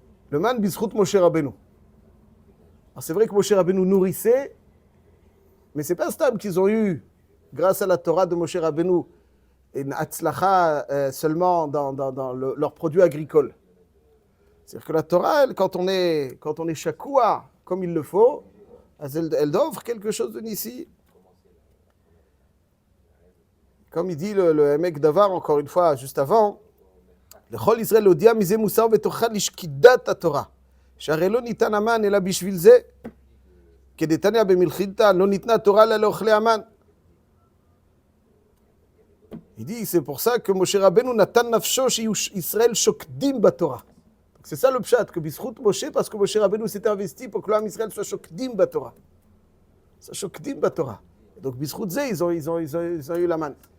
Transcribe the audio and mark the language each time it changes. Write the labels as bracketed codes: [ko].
[fr] Le man bizchut Moshe Rabbeinu. Alors c'est vrai que Moshe Rabbeinu nourrissait, mais c'est pas stable qu'ils ont eu, grâce à la Torah de Moshe Rabbeinu, une hatzlacha seulement dans leurs produits agricoles. C'est-à-dire que la Torah, elle, quand on est shakoua comme il le faut, elle offre quelque chose de nissi. Comme il dit le Emek Davar, encore une fois, juste avant, [he] לכל ישראל להודיע מזה מוסר ותוכחה לשקידת התורה, שהרי לא ניתן המן אלא בשביל זה, כדתניא במלכיתא, לא ניתנה תורה אלא לאוכלי המן. [fr] Il dit, c'est pour ça que Moshe Rabbeinu [he] natan nafsho שישראל שוקדים בתורה. [fr] C'est ça le pshat, que bizchut Moshe, parce que Moshe Rabbeinu s'était investi pour que l'homme Israël soit [he] shokdim בתורה. [fr] soit [he] shokdim בתורה. [fr] Donc [he] bizchut ze, [fr] ils ont eu la manne.